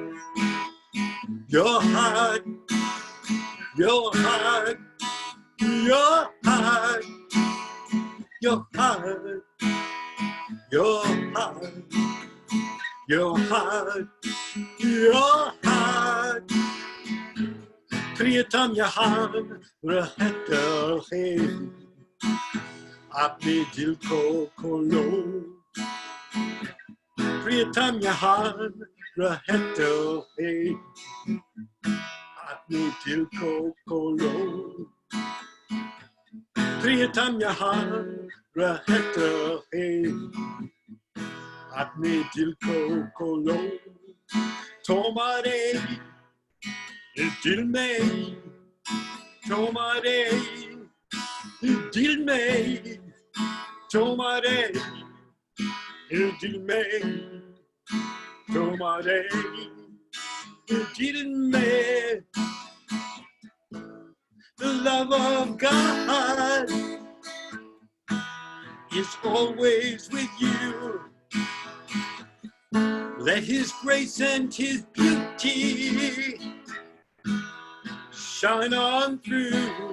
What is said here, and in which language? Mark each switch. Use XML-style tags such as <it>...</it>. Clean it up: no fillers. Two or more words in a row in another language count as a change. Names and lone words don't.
<en>Your heart. Your heart. Your heart. Your heart. Your heart. Your heart. Your heart.</en> <hi>प्रियतम यहाँ रहता है. अपने दिल को खोलो. प्रियतम यहाँ रहता है. अपने दिल को खोलो. प्रियतम यहाँ रहता है. अपने दिल को खोलो. तोमारे दिल में. तोमारे दिल में. तोमारे दिल में. तोमारे दिल में.</hi> <en>The love of God is always with you. Let His grace and His beauty shine on through.</en>